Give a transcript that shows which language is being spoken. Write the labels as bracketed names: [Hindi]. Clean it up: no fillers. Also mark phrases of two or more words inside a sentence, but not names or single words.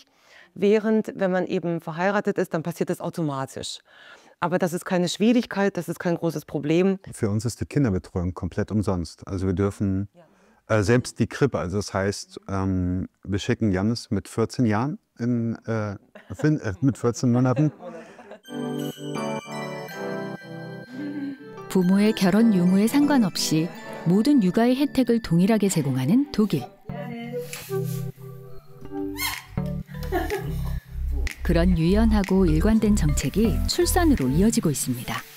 [German] Während, wenn man eben verheiratet ist, dann passiert das automatisch. Aber das ist keine Schwierigkeit, das ist kein großes Problem. Für uns ist die Kinderbetreuung komplett umsonst. Also wir dürfen selbst die Krippe, also das heißt, wir schicken Jannis mit 14 Jahren, mit 14 Monaten. [Korean] 부모의 결혼 유무에 상관없이 모든 육아의 혜택을 동일하게 제공하는 독일. 그런 유연하고 일관된 정책이 출산으로 이어지고 있습니다.